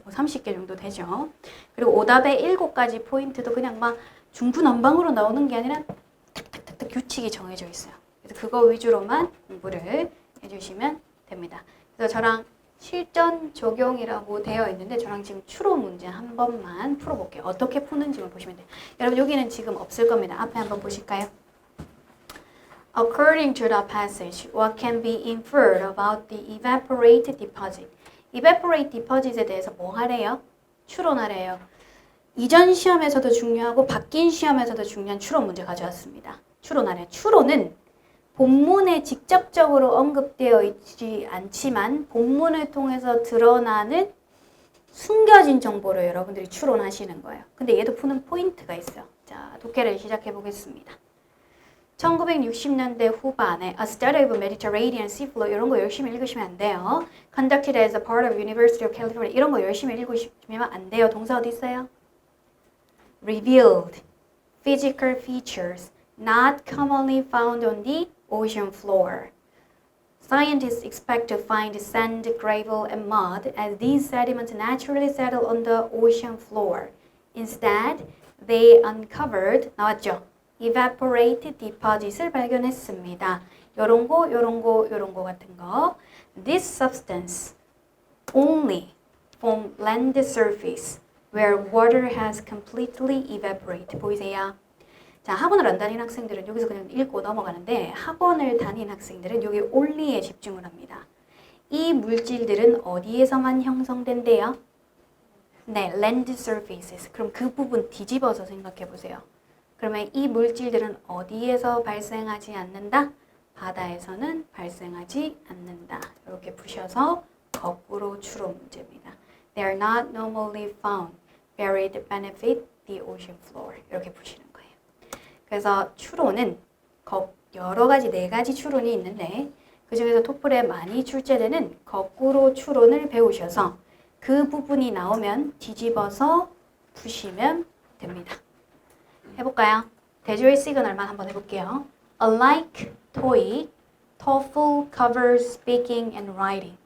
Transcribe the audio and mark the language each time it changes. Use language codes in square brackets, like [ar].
[ko] 뭐 30개 정도 되죠. 그리고 오답의 7가지 포인트도 그냥 막 중구난방으로 나오는 게 아니라 탁탁탁탁 규칙이 정해져 있어요. 그래서 그거 위주로만 공부를 해주시면 됩니다. 그래서 저랑 실전 적용이라고 되어 있는데 저랑 지금 추론 문제 한 번만 풀어볼게요. 어떻게 푸는지만 보시면 돼요. 여러분 여기는 지금 없을 겁니다. 앞에 한번 보실까요? [en] According to the passage, what can be inferred about the evaporate deposit? [ko] evaporate deposit에 대해서 뭐 하래요? 추론하래요. 이전 시험에서도 중요하고 바뀐 시험에서도 중요한 추론 문제 가져왔습니다. 추론하래요. 추론은 본문에 직접적으로 언급되어 있지 않지만 본문을 통해서 드러나는 숨겨진 정보를 여러분들이 추론하시는 거예요. 근데 얘도 푸는 포인트가 있어요. 자, 독해를 시작해 보겠습니다. 1960년대 후반에 [en] A Study of Mediterranean Sea Flow [ko] 이런 거 열심히 읽으시면 안 돼요. [en] Conducted as a part of University of California [ko] 이런 거 열심히 읽으시면 안 돼요. 동사 어디 있어요? [en] Revealed physical features not commonly found on the ocean floor. Scientists expect to find sand, gravel, and mud as these sediments naturally settle on the ocean floor. Instead, they uncovered, [ko] 나왔죠? evaporate deposit을 발견했습니다. 요런 거 같은 거. [en] This substance only from land surface where water has completely evaporated. [ko] 보이세요? 자, 학원을 안 다니는 학생들은 여기서 그냥 읽고 넘어가는데 학원을 다니는 학생들은 여기 only에 집중을 합니다. 이 물질들은 어디에서만 형성된대요? [en] 네, land surfaces. [ko] 그럼 그 부분 뒤집어서 생각해 보세요. 그러면 이 물질들은 어디에서 발생하지 않는다? 바다에서는 발생하지 않는다. 이렇게 푸셔서 거꾸로 추론 문제입니다. [en] They are not normally found buried beneath the ocean floor. [ko] 이렇게 푸시는 거예요. 그래서 추론은 여러 가지 4가지 추론이 있는데 그 중에서 토플에 많이 출제되는 거꾸로 추론을 배우셔서 그 부분이 나오면 뒤집어서 푸시면 됩니다. 해볼까요? 대조의 시그널만 한번 해볼게요. [en] Unlike TOEIC, TOEFL covers speaking and writing.